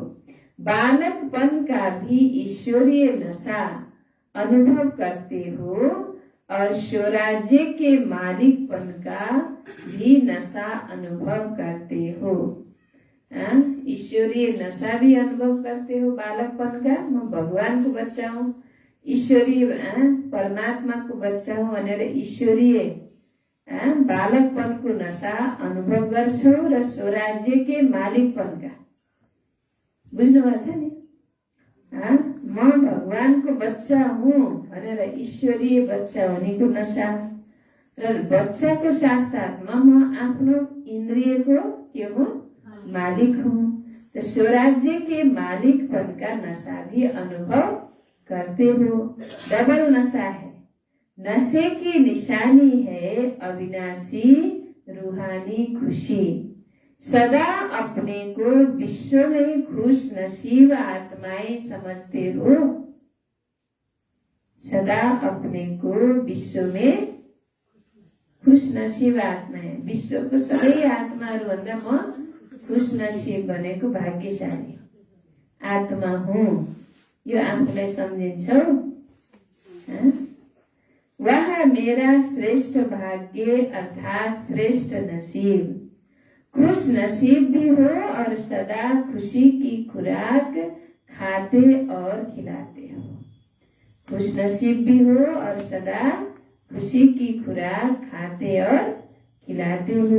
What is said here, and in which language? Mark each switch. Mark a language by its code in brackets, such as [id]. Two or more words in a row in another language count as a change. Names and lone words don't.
[hi] बालकपन का भी ईश्वरीय नशा अनुभव करते हो और स्वराज्य के मालिकपन का भी नशा अनुभव करते हो। ईश्वरीय नशा भी अनुभव करते हो बालकपन का। [ne] म भगवान को [hi] बच्चा हूँ, [ne] ईश्वरीय परमात्मा को बच्चा हूँ भनेर ईश्वरीय बालकपन को नशा अनुभव गर्छौ र [hi] स्वराज्य के मालिकपन का [ne] बुझ्नु भएको छ नि। म भगवान को [hi] बच्चा हूँ [ne] भनेर ईश्वरीय बच्चा हुनेको नशा र बच्चाको साथ साथमा म आफ्नो इन्द्रियको के हो? [hi] मालिक हूँ। तो स्वराज्य के मालिकपन का नशा भी अनुभव करते हो। डबल नशा है। नशे की निशानी है अविनाशी रूहानी खुशी। सदा अपने को विश्व में खुश नसीब आत्माएं समझते हो। सदा अपने को विश्व में खुश नसीब आत्मा है। [ne] विश्वको सबै आत्माहरू भन्दा म खुश नसीब भनेको भाग्यशाली आत्मा हुँ। यो आफूलाई सम्झिन्छौ। [hi] वह मेरा श्रेष्ठ भाग्य अर्थात श्रेष्ठ नसीब। खुश नसीब भी हो और सदा खुशी की खुराक खाते और खिलाते हो। खुश नसीब भी हो और सदा खुशी की खुराक खाते और खिलाते हो।